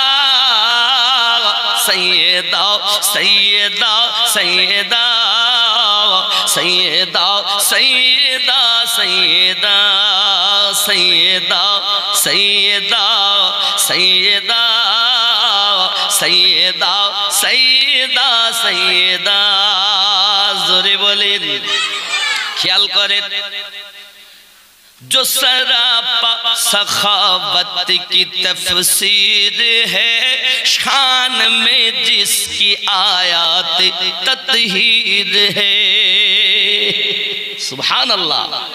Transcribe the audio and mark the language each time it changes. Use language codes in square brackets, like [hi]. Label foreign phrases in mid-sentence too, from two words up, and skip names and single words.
[ur] سیدہ سیدہ سیدہ سیدہ سیدہ سیدہ سیدہ سیدہ سیدہ سیدہ سیدہ سیدہ [bn] زوরে বলেন খেয়াল করেন [ur] جو سراپا سخاوت کی تفسیر ہے شان میں جس کی آیات تطہیر ہے سبحان اللہ